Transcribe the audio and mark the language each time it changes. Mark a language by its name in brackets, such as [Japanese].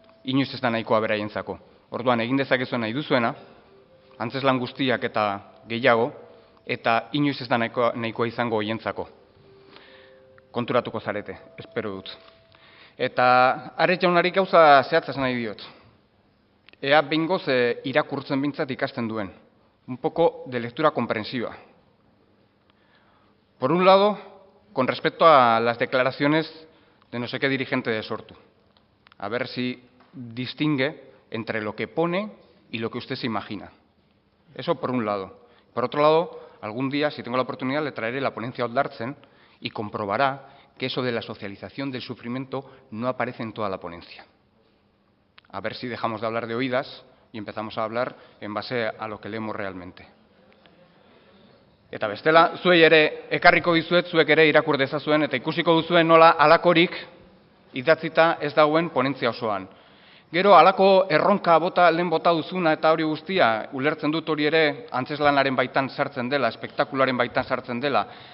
[Basque] Inoiz ez da nahikoa beraientzako. Orduan egin dezakezuen nahi duzuena, antzeslan guztiak eta gehiago, eta inoiz ez da nahikoa izango hoientzako. Konturatuko zarete, espero dut. Eta Ares jaunari gauza zehatza nahi diot. Ea behingoz irakurtzen bintzat ikasten duen. [Spanish] Un poco de lectura comprensiva. Por un lado, con respecto a las declaraciones de no sé qué dirigente de Sortu. A ver si distingue entre lo que pone y lo que usted se imagina. Eso por un lado. Por otro lado, algún día, si tengo la oportunidad, le traeré la ponencia Oldartzen y comprobará que eso de la socialización del sufrimiento no aparece en toda la ponencia. A ver si dejamos de hablar de oídas y empezamos a hablar en base a lo que leemos realmente. [Basque] Eta bestela, zuei ere ekarriko dizuet, zuek ere irakur dezazuen eta ikusiko duzuen nola halakorik idatzita ez dagoen ponentzia osoan. Gero halako erronka lehen bota duzuna eta hori guztia, ulertzen dut hori ere antzeslanaren baitan sartzen dela, espektakularen baitan sartzen dela.